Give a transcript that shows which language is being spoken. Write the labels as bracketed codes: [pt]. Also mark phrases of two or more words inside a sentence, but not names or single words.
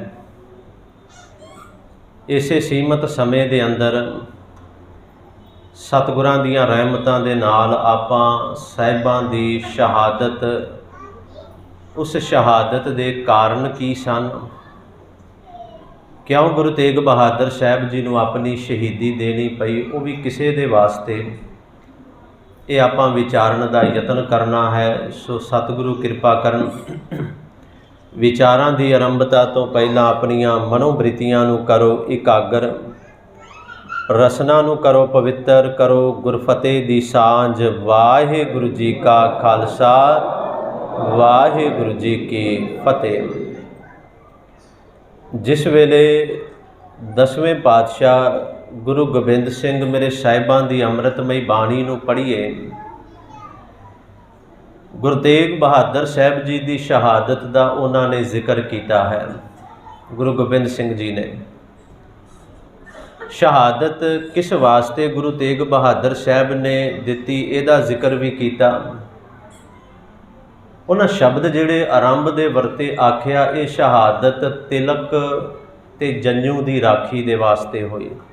[pa] ਇਸੇ ਸੀਮਿਤ ਸਮੇਂ ਦੇ ਅੰਦਰ ਸਤਿਗੁਰਾਂ ਦੀਆਂ ਰਹਿਮਤਾਂ ਦੇ ਨਾਲ ਆਪਾਂ ਸਾਹਿਬਾਂ ਦੀ ਸ਼ਹਾਦਤ, ਉਸ ਸ਼ਹਾਦਤ ਦੇ ਕਾਰਨ ਕੀ ਸਨ, ਕਿਉਂ ਗੁਰੂ ਤੇਗ ਬਹਾਦਰ ਸਾਹਿਬ ਜੀ ਨੂੰ ਅਪਨੀ ਸ਼ਹੀਦੀ ਦੇਣੀ ਪਈ, ਵੋ ਭੀ ਕਿਸੇ ਦੇ ਵਾਸਤੇ, ਯੇ ਆਪਾਂ ਵਿਚਾਰਨ ਦਾ ਯਤਨ ਕਰਨਾ ਹੈ। ਸੋ ਸਤਿਗੁਰੂ ਕਿਰਪਾ ਕਰਨ। ਵਿਚਾਰਾਂ ਦੀ ਆਰੰਭਤਾ ਤੋਂ ਪਹਿਲਾ ਅਪਣੀਆਂ ਮਨੋਬਿਰਤੀਆਂ ਨੂੰ ਕਰੋ ਇਕਾਗਰ, ਰਸਨਾ ਨੂੰ ਕਰੋ ਪਵਿੱਤਰ, ਕਰੋ ਗੁਰਫ਼ਤਿਹ ਦੀ ਸਾਂਝ। ਵਾਹਿਗੁਰੂ ਜੀ ਕਾ ਖ਼ਾਲਸਾ, ਵਾਹਿਗੁਰੂ ਜੀ ਕੀ ਫ਼ਤਿਹ। ਜਿਸ ਵੇਲੇ ਦਸਵੇਂ ਪਾਤਸ਼ਾਹ ਗੁਰੂ ਗੋਬਿੰਦ ਸਿੰਘ ਮੇਰੇ ਸਾਹਿਬਾਂ ਦੀ ਅੰਮ੍ਰਿਤਮਈ ਬਾਣੀ ਨੂੰ ਪੜ੍ਹੀਏ, [hi] गुरु तेग बहादुर साहब जी की शहादत का उन्होंने जिक्र किया है। [pa] ਗੁਰੂ ਗੋਬਿੰਦ ਸਿੰਘ ਜੀ ਨੇ ਸ਼ਹਾਦਤ ਕਿਸ ਵਾਸਤੇ ਗੁਰੂ ਤੇਗ ਬਹਾਦਰ ਸਾਹਿਬ ਨੇ ਦਿੱਤੀ, ਇਹਦਾ ਜ਼ਿਕਰ ਭੀ ਕੀਆ। ਉਨ੍ਹਾਂ ਸ਼ਬਦ ਜਿਹੜੇ ਆਰੰਭ ਦੇ ਵਰਤੇ ਆਖਿਆ, ਯੇ ਸ਼ਹਾਦਤ ਤਿਲਕ ਤੇ ਜੰਞੂ ਕੀ ਰਾਖੀ ਦੇ ਵਾਸਤੇ ਹੋਈ।